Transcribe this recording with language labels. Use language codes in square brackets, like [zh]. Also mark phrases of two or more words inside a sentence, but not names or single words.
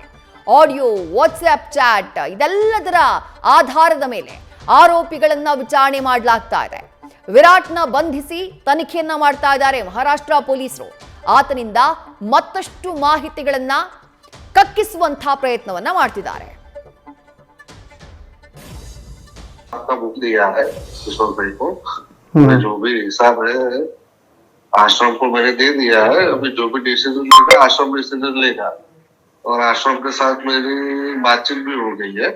[kn] ಆಡಿಯೋ, ವಾಟ್ಸ್ಆಪ್ ಚಾಟ್ ಇದೆಲ್ಲದರ ಆಧಾರದ ಮೇಲೆ ಆರೋಪಿಗಳನ್ನ ವಿಚಾರಣೆ ಮಾಡಲಾಗ್ತಾ ಇದೆ. ವಿರಾಟ್ನ ಬಂಧಿಸಿ ತನಿಖೆಯನ್ನ ಮಾಡ್ತಾ ಇದ್ದಾರೆ ಮಹಾರಾಷ್ಟ್ರ ಪೊಲೀಸರು. ಆತನಿಂದ ಮತ್ತಷ್ಟು ಮಾಹಿತಿಗಳನ್ನ ಕಕ್ಕಿಸುವಂತಹ ಪ್ರಯತ್ನವನ್ನ ಮಾಡ್ತಿದ್ದಾರೆ. [hi] आपका बुक दिया है किशोर भाई को, जो भी हिसाब है आश्रम को मैंने दे दिया है। अभी जो भी डिसीजन लेगा आश्रम डिसीजन लेगा, और आश्रम के साथ मेरी बातचीत भी हो गई है।